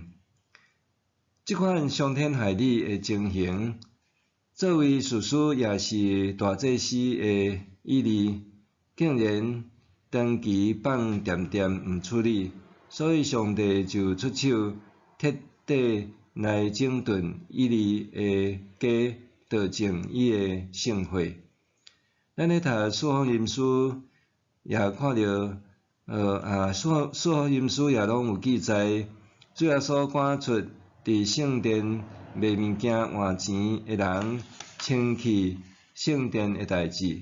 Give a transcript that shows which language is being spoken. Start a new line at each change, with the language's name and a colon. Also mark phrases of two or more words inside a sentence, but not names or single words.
Min Nan Chinese: 即款伤天害理的情形，作为士师也是大祭司的以利，竟然长期放恬恬毋处理，所以上帝就出手彻底来整顿以利的家，导正伊的圣会。咱咧读四福音书，也看到四福音书也拢有记载，主耶稣赶出伫圣殿卖物件换钱的人，清气圣殿的代志。